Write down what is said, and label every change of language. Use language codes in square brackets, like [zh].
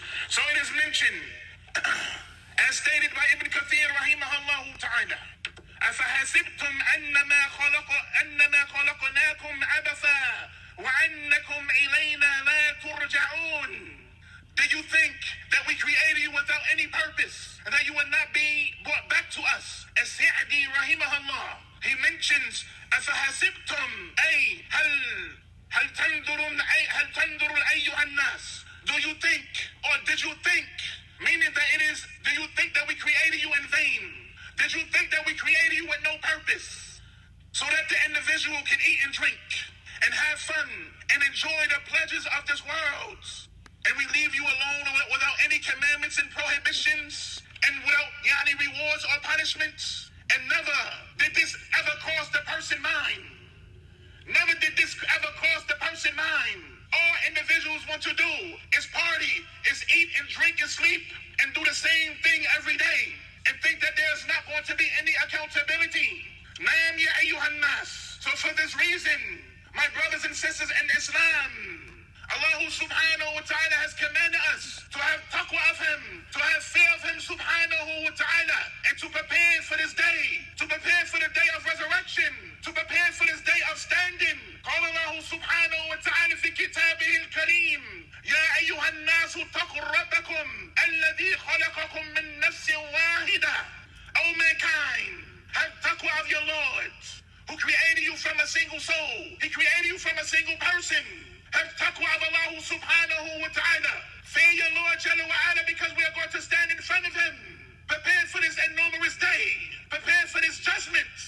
[en] So it is mentioned, as stated by Ibn Kathir, rahimahullah ta'ala, [ar] أَفَحَسِبْتُمْ أَنَّمَا خَلَقْنَاكُمْ عَبَثًا وَأَنَّكُمْ إِلَيْنَا لَا تُرْجَعُونَ. [en] Do you think that we created you without any purpose, and that you would not be brought back to us? [ar] As Sa'di rahimahullah, [en] he mentions, [ar] أَفَحَسِبْتُمْ أَيْ هَلْ تَنْظُرُ أَيُّهَا النَّاسِ. [en] Do you think, or did you think, meaning that it is, do you think that we created you in vain? Did you think that we created you with no purpose? So that the individual can eat and drink, and have fun, and enjoy the pleasures of this world. And we leave you alone without any commandments and prohibitions, and without rewards or punishments. And never did this ever cross the person's mind. Never did this ever cross the person's mind. All individuals want to do is party, is eat and drink and sleep, and do the same thing every day, and think that there's not going to be any accountability. [ar] Naam ya ayyuhan nas. [en] So for this reason, my brothers and sisters in Islam, Allah subhanahu wa ta'ala has commanded us to have taqwa of him, to have fear of him subhanahu wa ta'ala, and to prepare for this day, to prepare for the day of resurrection, to prepare for this day of standing. [ar] قال الله سبحانه وتعالى في كتابه الكريم يا أيها الناس اتقوا ربكم الذي خلقكم من نفس واحدة. [en] O mankind, have taqwa of your Lord, who created you from a single soul. He created you from a single person. Have taqwa of Allah subhanahu wa ta'ala. Fear your Lord Jalla wa ala, because we are going to stand in front of him. Prepare for this enormous day. Prepare for this judgment.